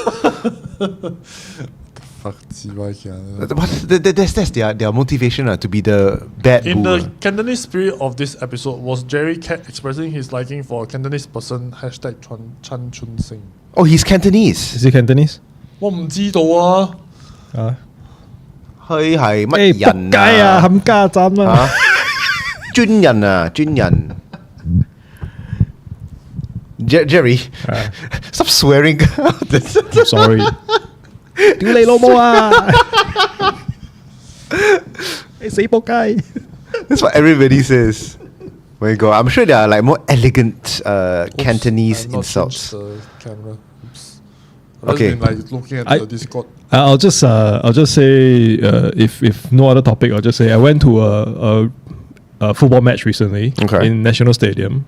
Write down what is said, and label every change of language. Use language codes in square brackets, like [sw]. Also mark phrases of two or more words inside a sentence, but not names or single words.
[en] Fuck, That's their motivation to be the bad in boo. the Cantonese spirit of this episode, was Jerry Cat expressing his liking for a Cantonese person, hashtag Chan Chun Sing? Oh, he's Cantonese. Is he Cantonese? [yue] 我唔知道啊。佢係乜 [en] Hey, [yue] 人仆街啊，冚家斬啊！專人啊，專人。 [en] Jerry, stop swearing. I'm sorry. [yue] 屌你老母啊！你死仆街！ [en] That's what everybody says. My God, I'm sure there are like more elegant Cantonese I've not insults. changed the camera. Oops. I've just Okay. been like looking at the Discord. I'll just say if no other topic, I'll just say I went to a football match recently in National Stadium.